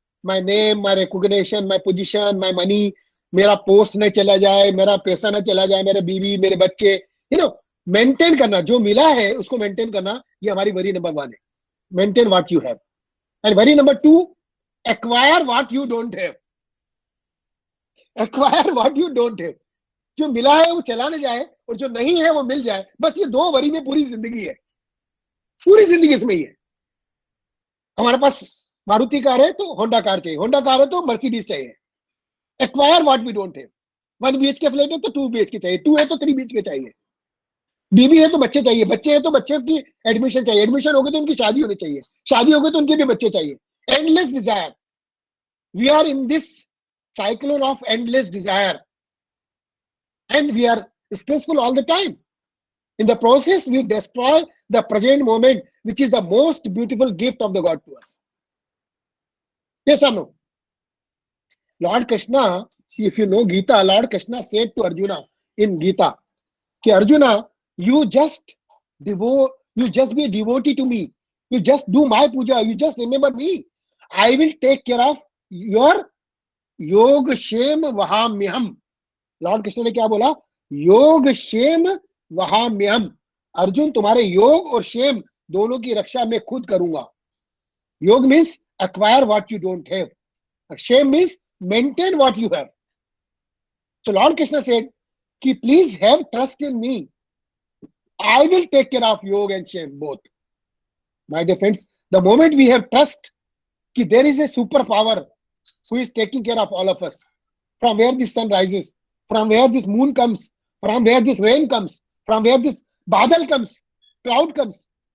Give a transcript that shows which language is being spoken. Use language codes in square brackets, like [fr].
[en] My name, my recognition, my position, my money. [hi] मेरा post न चला जाए, मेरा पैसा न चला जाए, मेरे बीवी, मेरे बच्चे. [en] You know, [hi] maintain करना, जो मिला है उसको maintain करना, ये हमारी [en] worry number one [hi] है. [en] Maintain what you have. And worry number two, acquire what you don't have. Acquire what you don't have. [hi] जो मिला है वो चला न जाए और जो नहीं है वो मिल जाए. बस ये दो वरी में पूरी जिंदगी है. पूरी जिंदगी इसमें ही है. हमारे पास मारुति कार है तो होंडा कार चाहिए, होंडा कार है तो मर्सिडीज चाहिए. [en] Acquire what we don't have. [hi] 1 BHK flat है तो 2 BHK चाहिए, 2 है तो 3 BHK चाहिए. बीवी है तो बच्चे चाहिए, बच्चे है तो बच्चे की एडमिशन चाहिए, एडमिशन हो गए तो उनकी शादी होनी चाहिए, शादी हो गई तो उनके भी बच्चे चाहिए. [en] Endless desire. We are in this cyclone of endless desire and we are stressful all the time. In the process we destroy the present moment, which is the most beautiful gift of the God to us. Yes or no? Lord Krishna, if you know Gita, Lord Krishna said to Arjuna in Gita, कि Arjuna, you just be a devotee to me, you just do my puja, you just remember me, I will take care of your [sa] योग क्षेम वहाम्यहम. [hi] Lord Krishna ने क्या बोला? [sa] योग क्षेम वहाम्यहम. [hi] अर्जुन तुम्हारे योग और क्षेम दोनों की रक्षा मैं खुद करूंगा. [en] Yog means acquire what you don't have. Kshem means maintain what you have. So Lord Krishna said, कि please have trust in me. I will take care of Yog and Shem both. My dear friends, the moment we have trust कि there is a superpower who is taking care of all of us, from where the sun rises, from where this moon comes, from where this rain comes, from where this badal comes, cloud comes.